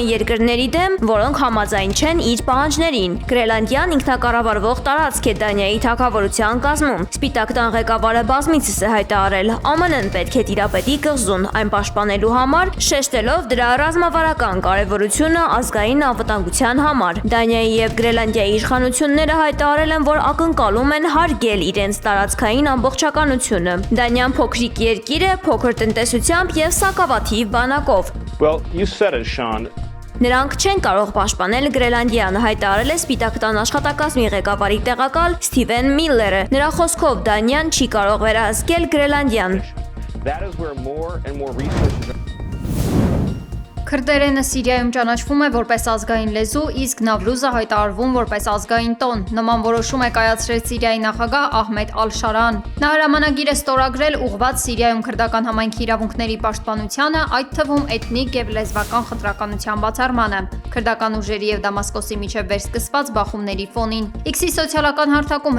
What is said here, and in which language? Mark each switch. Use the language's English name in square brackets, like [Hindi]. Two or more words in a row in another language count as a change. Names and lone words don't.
[Armenian] երկրների դեմ, որոնք համաձայն չեն իր պահանջներին։ Գրենլանդիան ինքնակառավարվող տարածք է Դանիայի թագավորության կազմում։ Սպիտակ տան ղեկավարը բազմիցս է հայտարարել, ԱՄՆ-ն պետք է տիրապետի կղզուն այն պաշտպանելու համար, շեշտելով դրա ռազմավարական կարևորությունը ազգային անվտանգության համար։ Դանիայի եւ Գրենլանդիայի իշխանությունները հայտարարել են, որ ակնկալում են հարգել իրենց տարածքային ամբողջականությունը։ Դանիան փոքրիկ երկիր է, փոքր տնտեսությամբ եւ սակավաթիվ բանակով։ [English] Well, you said it, Sean. [Armenian] Նրանք չեն կարող պաշտպանել Գրենլանդիան, հայտարարել է Սպիտակ տան աշխատակազմի ղեկավարի տեղակալ Սթիվեն Միլլերը։ Նրա խոսքով Դանիան չի կարող վերահսկել Գրենլանդիան։ [English] That is where more and more resources are. [Armenian] Քրդերենը Սիրիայում ճանաչվում է որպես ազգային լեզու, իսկ Նավրուզը հայտարարվում որպես ազգային տոն։ Նման որոշում է կայացրել Սիրիայի նախագահ Ահմեդ Ալ-Շարան։ Նա հրամանագիր է ստորագրել ուղղված Սիրիայում քրդական համայնքի իրավունքների պաշտպանությանը, այդ թվում էթնիկ եւ լեզվական խտրականության բացառմանը։ Քրդական ուժերի եւ Դամասկոսի միջև վերսկսված բախումների ֆոնին։ X-ի սոցիալական հարթակում